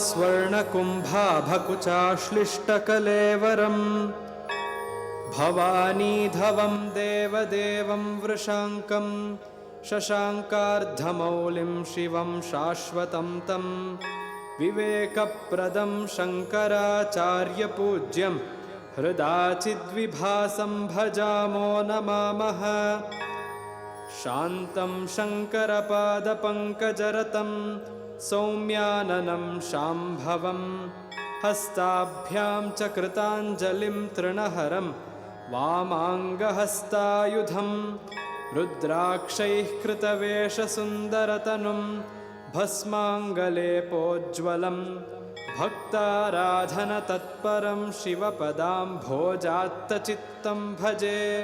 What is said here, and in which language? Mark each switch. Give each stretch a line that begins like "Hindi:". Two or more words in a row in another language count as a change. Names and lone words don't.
Sanskrit: ಸ್ವರ್ಣಕುಂಭಾಭಕುಚಾಶ್ಲಿಷ್ಟಕಲೇವರಂ ಭವಾನೀಧವಂ ದೇವದೇವಂ ವೃಷಾಂಕಂ ಶಶಾಂಕಾರ್ಧಮೌಲಿಂ ಶಿವಂ ಶಾಶ್ವತಂ ತಂ ವಿವೇಕಪ್ರದಂ ಶಂಕರಾಚಾರ್ಯಪೂಜ್ಯಂ ಹೃದಾಚಿದ್ವಿಭಾಸಂ ಭಜಾಮೋ ನಮಾಮಃ. ಶಾಂತಂ ಶಂಕರಪಾದಪಂಕಜರತಂ ಸೌಮ್ಯಾನನಂ ಶಾಂಭವಂ ಹಸ್ತಾಭ್ಯಾಂ ಚ ಕೃತಾಂಜಲಿಂ ತೃಣಹರಂ ವಾಮಾಂಗಹಸ್ತಾಯುಧಂ ರುದ್ರಾಕ್ಷೈಃ ಕೃತವೇಷಸುಂದರತನುಂ ಭಸ್ಮಾಂಗಲೇಪೋಜ್ವಲಂ ಭಕ್ತಾರಾಧನ ತತ್ಪರಂ ಶಿವಪದಾಂಭೋಜಾತ್ತಚಿತ್ತಂ ಭಜೆ.